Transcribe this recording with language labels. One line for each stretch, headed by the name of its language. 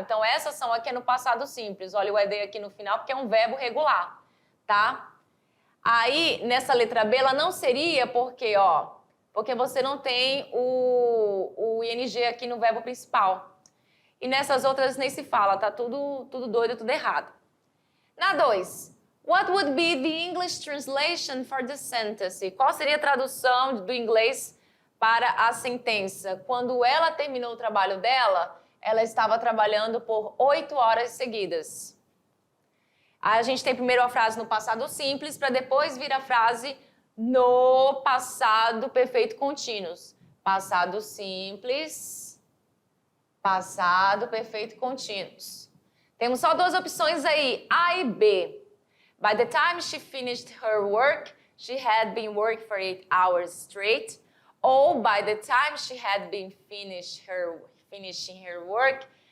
Portuguese: Então, essa ação aqui é no passado simples. Olha o ED aqui no final, porque é um verbo regular, tá? Aí, nessa letra B, ela não seria porque, ó, porque você não tem o ING aqui no verbo principal. E nessas outras nem se fala, tá tudo doido, tudo errado. Na 2.
English: What would be the English translation for the sentence?
Portuguese: Qual seria a tradução do inglês para a sentença? Quando ela terminou o trabalho dela, ela estava trabalhando por 8 horas seguidas. Aí a gente tem primeiro a frase no passado simples, para depois vir a frase no passado perfeito contínuos. Passado simples, passado perfeito contínuos. Temos só duas opções aí, A e B.
English: By the time she finished her work, she had been working for 8 hours straight. Ou by the time she had been finishing her work.